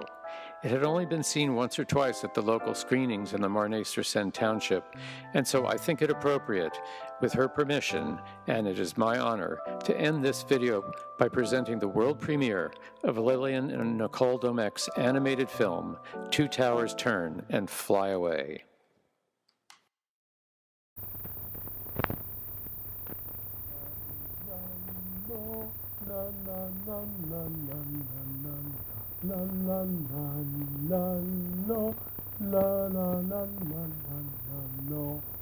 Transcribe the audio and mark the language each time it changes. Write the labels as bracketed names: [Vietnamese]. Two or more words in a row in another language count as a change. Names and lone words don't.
[English] It had only been seen once or twice at the local screenings in the Marnay-sur-Seine township, and so I think it appropriate, with her permission, and it is my honor, to end this video by presenting the world premiere of Lillian and Nicole Domecq's animated film, Two Towers Turn and Fly Away. La la la la no, la la la la la no.